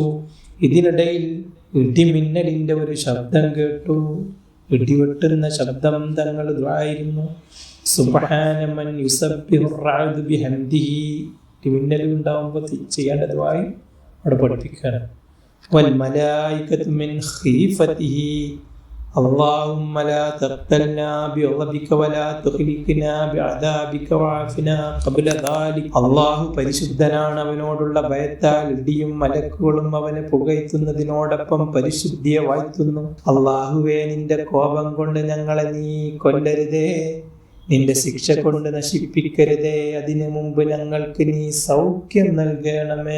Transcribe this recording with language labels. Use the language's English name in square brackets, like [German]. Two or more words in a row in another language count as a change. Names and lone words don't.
[Malayalam] ഇതിനിടയിൽ ഇടിമിന്നലിന്റെ ഒരു ശബ്ദം കേട്ടു. ഇടിവെട്ടുന്ന ശബ്ദം തങ്ങൾ ദുആയിരുന്നു. [Arabic] سبحان من يسبح الرعد بحمده. [Malayalam] ഇടിമിന്നൽ ഉണ്ടാവുമ്പോൾ ചെയ്യേണ്ട ദുആ അവിടെ പഠിപ്പിക്കുകയാണ്. [Arabic] والملائكة من خيفته. اللهم لا تقتلنا بغضبك ولا تهلكنا بعذابك وعافنا قبل ذلك. [Malayalam] അല്ലാഹു പരിശുദ്ധനാണ്. അവനോടുള്ള ഭയത്താൽ ഇടിയും മലക്കുകളും അവനെ പുകഴ്ത്തുന്നതിനോടൊപ്പം പരിശുദ്ധിയെ വാഴ്ത്തുന്നു. അല്ലാഹുവേ, നിന്റെ കോപം കൊണ്ട് ഞങ്ങളെ നീ കൊല്ലരുതേ, നിന്റെ ശിക്ഷ കൊണ്ട് നശിപ്പിക്കരുതേ. അതിനു മുമ്പ് ഞങ്ങൾക്ക് നീ സൗഖ്യം നൽകണമേ.